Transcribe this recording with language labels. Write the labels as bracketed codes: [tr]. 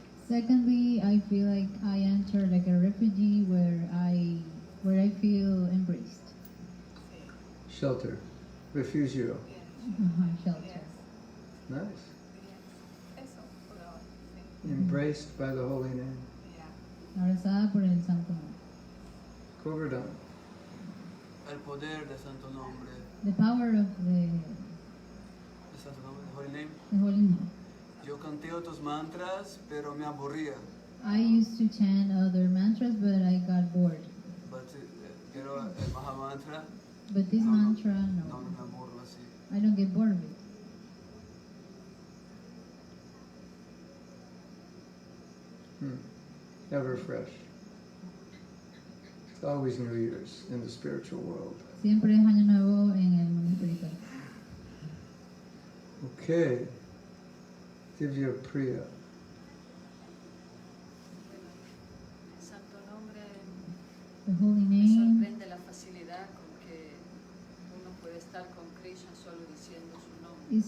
[en] Secondly, I feel like I enter like a refugee where I feel embraced. [es] Sí. [en] Shelter. Refugio. Shelter. Yes. Nice. [es] Eso, por ahora. Sí. [en] Embraced by the holy name. [es] Ya. Abrazada por el santo nombre. Govardhan. El poder de Santo Nombre. [en] The power of [es] De Santo Nombre, de Holy Name. [en] the holy name. [es] Yo canté otros mantras, pero me aburría. [en] I used to chant other mantras, but I got bored. [es] Pero el Mahamantra, [en] But this mantra, [es] no no. me aburro así. [en] I don't get bored of it. Ever fresh. It's always New Year's in the spiritual world. [es] Siempre es año nuevo en el mundo espiritual. [en] Okay. Divya Priya. [es] El santo nombre [en] The holy [es] me [en] name. [es] sorprende la facilidad con que uno puede estar con Krishna solo diciendo su nombre.